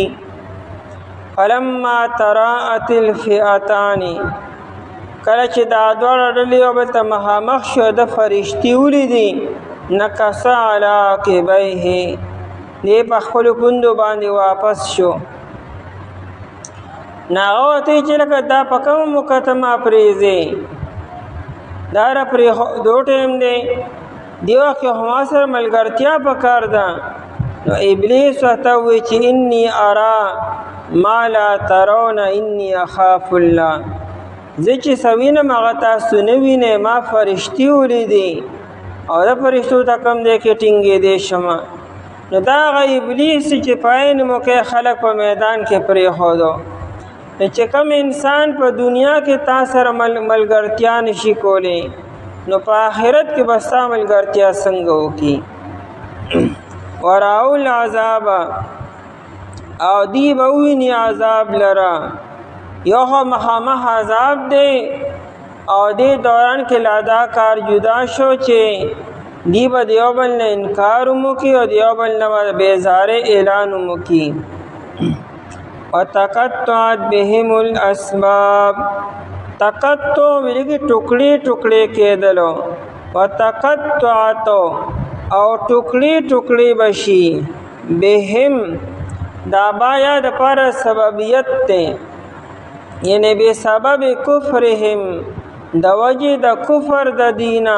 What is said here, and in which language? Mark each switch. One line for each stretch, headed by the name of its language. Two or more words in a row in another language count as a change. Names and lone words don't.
Arabic: فلما تراءت الفئتان،
Pashto: کله چې دا دواړه ډلې یو بل ته مخامخ شو، د فرشتي ولیدي،
Arabic: نکص علی عقبیه،
Pashto: دی په خپلو پوندو باندې واپس شو. نو هغه ورته ویل چې لکه دا په کومه مقدمه پرېږدې، دا را پرېښودو ټایم دی، دې وخت کې خو ما سره ملګرتیا پکار ده. نو ابلیس ورته ووایي چې
Arabic: انی ارا ما لا ترون انی اخاف الله،
Pashto: زه چې سوینم هغه تاسو نه وینئ، ما فرشتي ولیدې او د فرشتو ته کوم دی کې ټینګېدی شمه. نو دا هغه ابلیس چې په عین موقع خلک په میدان کې پرېښودو. چې کوم انسان په دنیا کې تا سره ملګرتیا نشي کولی، نو په آخرت کې به ستا ملګرتیا څنګه وکړي؟
Arabic: وراءو العذاب،
Pashto: او دی به وویني عذاب لره. یو خو مخامخ عذاب دی او دې دوران کې له دا کار جدا شو چې دی به د یو بل نه انکار هم وکړي او د یو بل نه به بیزارۍ اعلان هم وکړي.
Arabic: وتقطعت بهم الاسباب،
Pashto: تقطع ویلګي ټوکړې ټوکړې کېدلو. وتقطعت او ټوکړې ټوکړې بشي. بهم دا بایا د پر سببیت ته، یعنی
Arabic: به سبب کفرهم،
Pashto: د وجه د کفر د دینا.